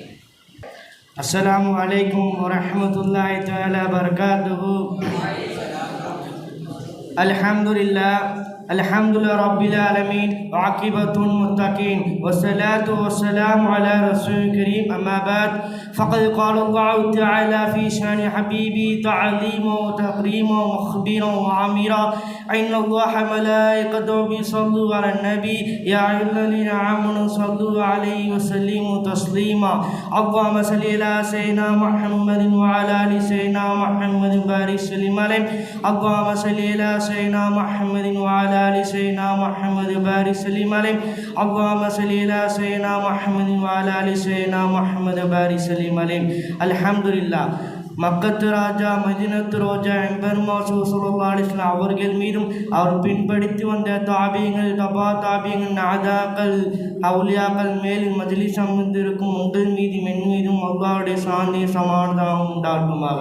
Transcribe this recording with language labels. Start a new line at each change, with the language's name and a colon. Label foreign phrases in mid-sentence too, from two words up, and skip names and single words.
Arabic: السلام عليكم ورحمة الله تعالى وبركاته. الحمد لله الحمد لله رب العالمين والعاقبة للمتقين والصلاة والسلام على الرسول الكريم أما بعد فقد قال الله تعالى في شأن حبيبي تعظيما وتكريما ومخبرا وعامرا إن الله ملائكته يصلون على النبي يا أيها الذين آمنوا صلوا عليه وسلموا تسليما اللهم صل على سيدنا محمد وعلى آل سيدنا محمد وبارك وسلم عليه اللهم صل على سيدنا محمد وعلى آل سيدنا محمد وبارك وسلم عليه اللهم صل على سيدنا محمد وعلى آل سيدنا محمد وبارك وسلم عليه. அல்ஹம்துலில்லாஹ்.
Tamil: மக்கத்து ராஜா மதீனத்து ரோஜா எம்பெருமாசு
Arabic: صلى الله عليه وسلم
Tamil: அவர்கள் மீதும் அவர் பின்படுத்தி வந்த தாபியங்கள் தபா தாபியங்கள் நாதாக்கள் அவுலியாக்கள் மேலும் மஜ்லிஸ் அமர்ந்திருக்கும் உங்கள் மீதும் என் மீதும் அல்லாஹ்வுடைய சாந்தி சமாதானம் உண்டாகுமாக.